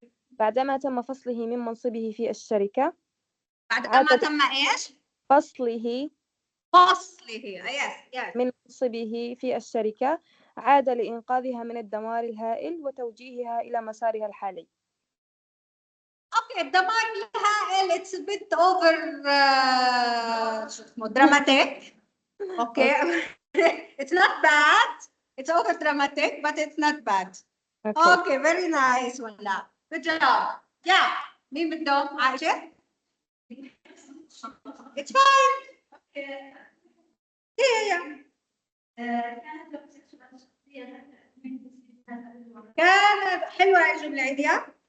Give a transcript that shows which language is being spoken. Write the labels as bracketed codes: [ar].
[ar] بعدما تم فصله من منصبه في الشركة. بعدما تم إيش؟ فصله [en] Yes. [ar] من منصبه في الشركة عاد لإنقاذها من الدمار الهائل وتوجيهها إلى مسارها الحالي. [en] Okay, [ar] الدمار الهائل [en] it's a bit over dramatic. Okay. It's not bad. It's over dramatic, but it's not bad. Okay, very nice ولا. Good job. Yeah. [ar] مين بدهم؟ عائشة؟ [en] It's fine. Yeah. [ar] كانت حلوة الجملة عيديها.